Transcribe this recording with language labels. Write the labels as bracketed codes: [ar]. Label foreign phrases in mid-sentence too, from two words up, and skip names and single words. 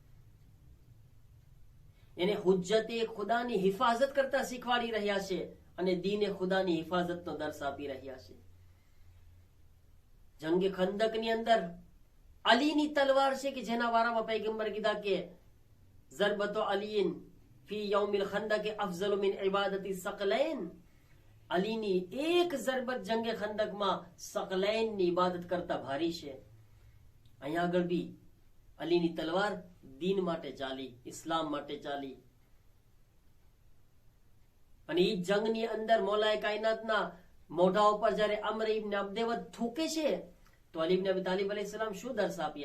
[gu] એને હુજ્જતે ખુદાની હિફાજત કરતા શીખવાડી રહ્યા છે અને દીને ખુદાની હિફાજતનો દર્શ આપી રહ્યા છે। જંગે ખંદકની અંદર અલીની તલવાર છે કે જેના વારામાં પૈગંબર કીધા કે [ar] ضربة علي في يوم الخندق أفضل من عبادة الثقلين. [hi] अलीनी एक ज़रबत जंगे खंदक में सकलैन [gu] ની ઇબાદત કરતા ભારી છે। અહીંયા આગળ બી અલીની તલવાર દીન માટે ચાલી, ઇસ્લામ માટે ચાલી। અને એ જંગની અંદર મૌલાએ કાયનાતના મોઢા ઉપર જ્યારે અમર ઇબ્ન અબ્દેવદ થૂકે છે તો અલી ઇબ્ન અબી તાલિબ अलैहिस्सलाम શું દર્શ આપ્યા।